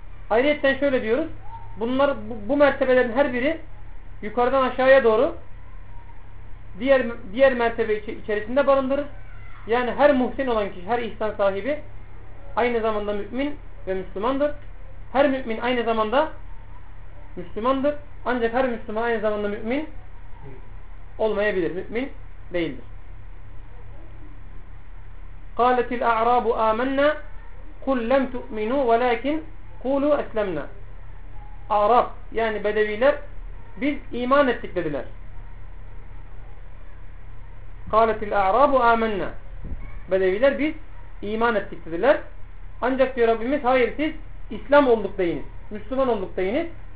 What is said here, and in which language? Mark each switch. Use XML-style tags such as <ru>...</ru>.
<tr>Ayrıca şöyle diyoruz, bunlar bu mertebelerin her biri yukarıdan aşağıya doğru diğer mertebe içerisinde barındırır. Yani her muhsin olan kişi, her ihsan sahibi aynı zamanda mümin ve Müslümandır. Her mümin aynı zamanda Müslümandır. Ancak her Müslüman aynı zamanda mümin olmayabilir. Mümin değildir.</tr> <ar>قالت الأعراب آمنا قل لم تؤمنوا ولكن قولوا أسلمنا.</ar> <tr>أعراب yani bedeviler, biz iman ettik dediler.</tr> <ar>قالت الأعراب آمنا,</ar> <tr>bedeviler biz iman ettik dediler. Ancak diyor Rabbimiz, hayır siz İslam olduk deyiniz, Müslüman olduk deyiniz.</tr>